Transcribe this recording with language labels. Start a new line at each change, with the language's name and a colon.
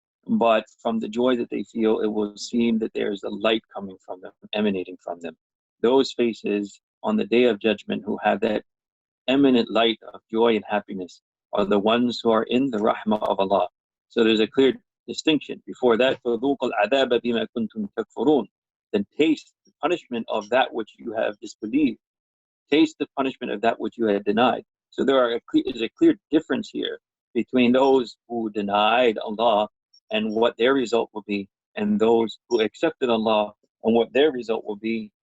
English: but from the joy that they feel, it will seem that there is a light coming from them, emanating from them. Those faces on the day of judgment who have that eminent light of joy and happiness are the ones who are in the rahmah of Allah. So there's a clear distinction. Before that,
Arabic: فَذُوقُوا الْعَذَابَ بِمَا كُنْتُمْ تَكْفُرُونَ.
English: Then taste the punishment of that which you have disbelieved. Taste the punishment of that which you had denied. So is a clear difference here between those who denied Allah and what their result will be, and those who accepted Allah and what their result will be.